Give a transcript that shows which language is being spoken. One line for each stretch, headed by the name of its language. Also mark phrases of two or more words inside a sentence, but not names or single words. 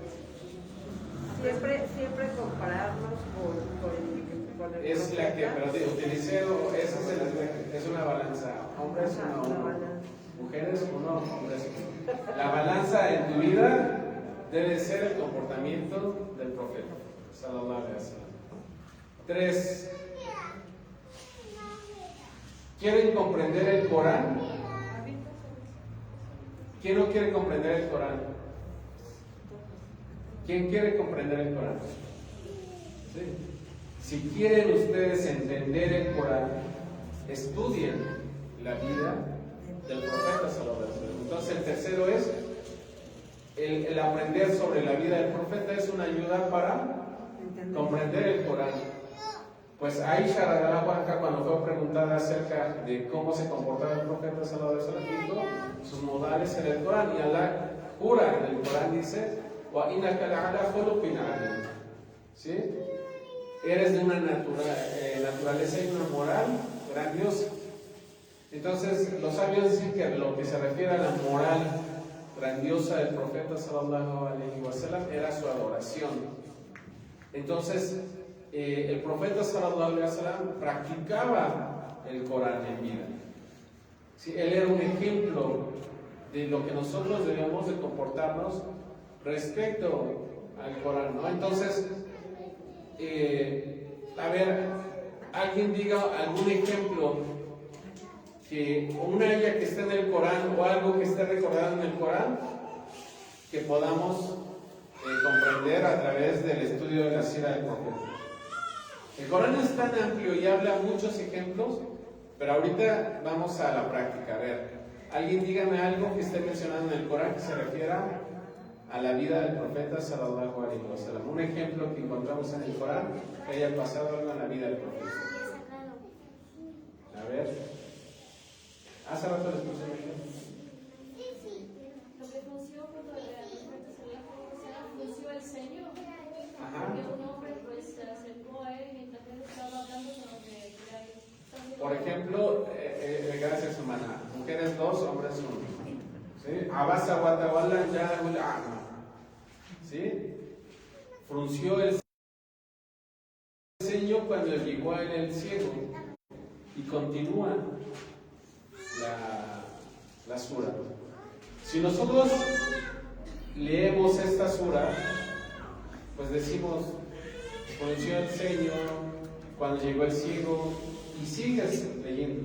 Spanish: Siempre compararnos con el Es la que, profeta. pero utilicé, esa es una balanza. Hombres, Ajá, uno, una uno. balanza. Mujeres, uno, hombres, uno. La balanza en tu vida debe ser el comportamiento del profeta.
Arabic: صلى الله عليه وسلم.
Spanish: 3. ¿Quieren comprender el Corán? ¿Quién no quiere comprender el Corán? ¿Quién quiere comprender el Corán? ¿Sí? Si quieren ustedes entender el Corán, estudien la vida del profeta
Arabic: صلى الله عليه وسلم.
Spanish: Entonces el tercero es el aprender sobre la vida del profeta es una ayuda para comprender el Corán. Pues Aisha
Arabic: رضي الله عنها,
Spanish: cuando fue preguntada acerca de cómo se comportaba el profeta
Arabic: صلى الله عليه وسلم,
Spanish: dijo sus modales en el Corán, y Allah jura en el Corán, dice
Arabic: وإنك لعلى خلق عظيم.
Spanish: ¿Sí? Eres de una naturaleza y una moral grandiosa. Entonces los sabios dicen que lo que se refiere a la moral grandiosa del profeta
Arabic: صلى الله عليه وسلم
Spanish: era su adoración. Entonces el profeta
Arabic: صلى الله عليه وسلم
Spanish: practicaba el Corán en vida. ¿Sí? Él era un ejemplo de lo que nosotros debemos de comportarnos respecto al Corán, ¿no? Entonces, a ver, alguien diga algún ejemplo, que una aya que esté en el Corán o algo que esté recordado en el Corán que podamos comprender a través del estudio de la sira del profeta. El Corán es tan amplio y habla muchos ejemplos, pero ahorita vamos a la práctica. A ver, alguien dígame algo que esté mencionado en el Corán que se refiera a la vida del profeta
Arabic: صلى الله عليه وسلم.
Spanish: Un ejemplo que encontramos en el Corán que haya pasado algo en la vida del profeta. A ver, hace rato les puse un ejemplo. Lo que funcionó cuando el profeta funcionó el Señor. Ajá. Porque un hombre pues se acercó a él mientras él estaba hablando sobre Por ejemplo, gracias hermana, mujeres 2, hombres 1. ¿Sí?
Arabic: عبس وتولى جاءه الأعمى.
Spanish: ¿Sí? Frunció el ceño cuando llegó a él el ciego. Y continúa la sura. Si nosotros leemos esta sura, pues decimos, frunció el ceño cuando llegó el ciego, y sigues leyendo.